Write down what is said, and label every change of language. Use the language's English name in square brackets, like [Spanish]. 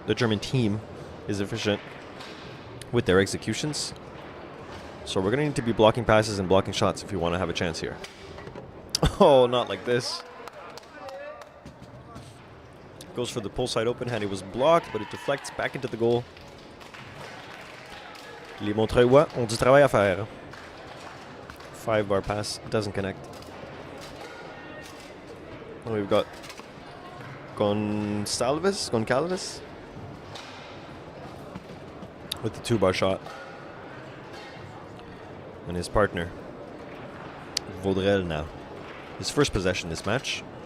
[English] The German team is efficient with their executions. So we're going to need to be blocking passes and blocking shots if you want to have a chance here. Oh, not like this. Goes for the pull side open hand. It was blocked, but it deflects back into the goal. [French] Les Montreuillois ont du travail à faire. [English] 5-bar pass doesn't connect. And we've got Goncalves with the 2-bar shot. And his partner, Vadurel now. His first possession this match.